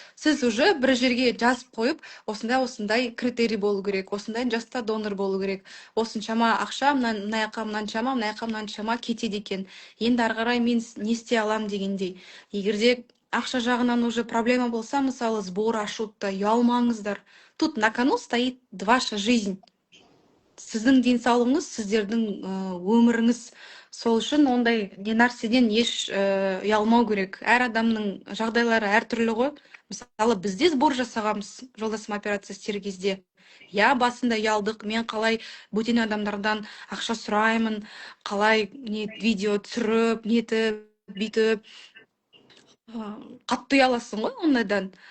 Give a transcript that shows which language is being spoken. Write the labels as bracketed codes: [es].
[kk] Сіз уже бір жерге жазып қойып, осындай критерий болу керек, осындай жаста донор болу керек, осыншама ақша, мына жаққа мынаншама кетеді екен. Енді ары қарай мен не істей аламын дегендей. Егерде ақша жағынан уже проблема болса, мысалы сбор ашуды ұялмаңыздар. [ru] Тут на кону стоит ваша жизнь. [kk] Сіздің денсаулығыңыз, сіздердің өміріңіз. Сол үшін ондай не нәрседен еш ұялмау керек. Әр адамның жағдайлары әртүрлі ғой. Мысалы бізде сбор жасағанбыз, жолдасым операция істер кезде. Я басында ұялдық, мен қалай бөтен адамдардан ақша сұраймын, қалай видео түсіріп, нетіп, бүйтіп, қатты ұяласың ғой ондайдан.